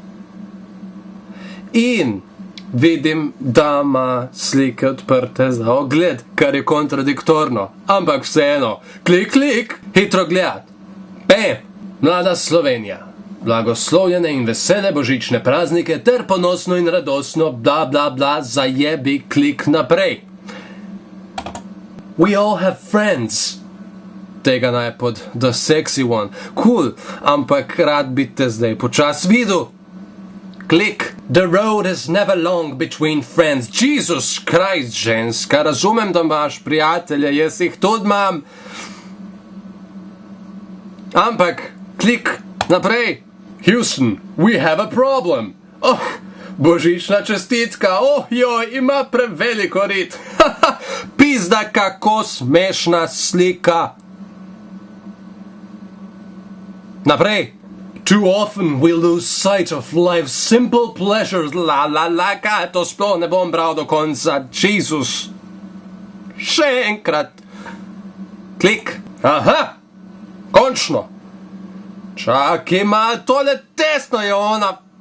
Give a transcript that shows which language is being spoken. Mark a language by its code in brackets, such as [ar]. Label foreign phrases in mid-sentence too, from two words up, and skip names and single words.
[sl] In vidim, da ima slike odprte za ogled, kar je kontradiktorno. Ampak vseeno, klik, hitro gledat. Bam! Mlada Slovenija. Blagoslovljene in vesele božične praznike ter ponosno in radosno bla bla bla zajebi klik naprej. [en] We all have friends. [sl] Tega naj pod [en] the sexy one. [sl] Cool, ampak rad bi te zdaj počas videl. Klik. [en] The road is never long between friends. Jesus Christ, [sl] ženska, razumem, da imaš prijatelje, jaz jih tudi imam. Ampak, klik naprej. [en] Houston, we have a problem. [sl] Oh, božična čestitka. Oh, joj, ima preveliko rit. Pizda, kako smešna slika. Naprej. [en] Too often we lose sight of life's simple pleasures. [sl] Kaj to sploh ne bom bral do konca. Jesus. Še enkrat. Klik. Aha. Končno. Čakaj malo, tole tesno je ona.